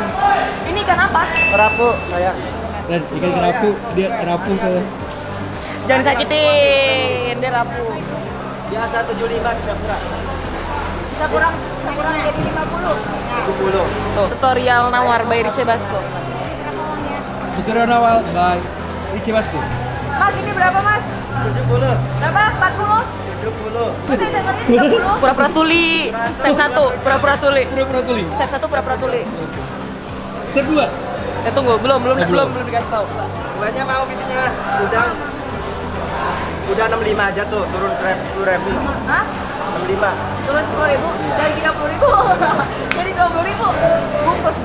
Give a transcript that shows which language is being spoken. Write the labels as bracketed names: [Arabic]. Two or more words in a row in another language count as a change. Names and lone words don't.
[Indonesian] Ini ikan apa? Kerapu, saya. Ren, ikan kerapu, dia kerapu saya. Jangan sakitin, dia rapuh. Biasa 75 bisa kurang. Bisa kurang jadi 50. 70. Tuh, tutorial nawar by Rice Basko. Tutorial awal by Rice Basko. Mas, ini berapa, Mas? 70. Berapa? 40? 70. Pura-pura tuli. Step 1, pura-pura tuli. Pura-pura tuli. Step 1 pura-pura tuli. Step 2. Ya tunggu, belum belum. dikasih tahu. Buahnya mau bininya. Udah 65 aja tuh, turun 10.000. Hah? 65. Turun 10.000 dari 30.000 jadi 20.000 bungkus, Mas.